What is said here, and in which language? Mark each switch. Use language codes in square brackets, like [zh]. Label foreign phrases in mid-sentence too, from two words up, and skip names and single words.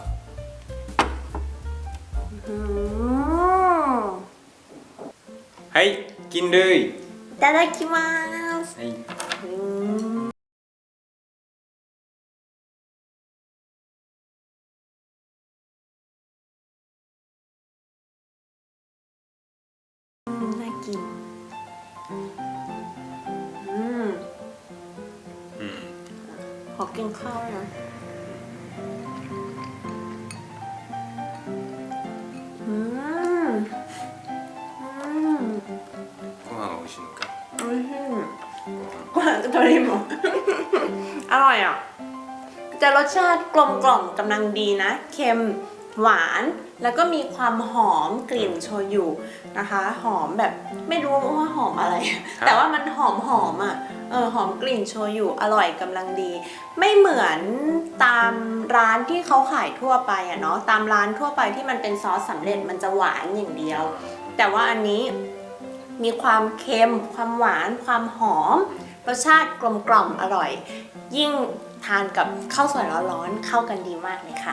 [th] อืม はいกินเลย [ja] いただきます。はい [th] うんน่ากินขอกินข้าวนะ [ja] ご飯が美味しいのかおいしいご飯と鶏も [th] อร่อยอ่ะจะรสชาติกลมกล่อมกำลังดีนะ เค็มหวานแล้วก็มีความหอม กลิ่นโชยุนะคะ หอมแบบไม่รู้ว่าหอมอะไร แต่ว่ามันหอมอ่ะหอมกลิ่นโชยุอร่อยกำลังดี ไม่เหมือนตามร้านที่เขาขายทั่วไปอ่ะเนาะตามร้านทั่วไปที่มันเป็นซอสสำเร็จมันจะหวานอย่างเดียว แต่ว่าอันนี้มีความเค็มความหวานความหอมรสชาติกลมกล่อมอร่อย ยิ่งทานกับข้าวสวยร้อนๆเข้ากันดีมากเลยค่ะ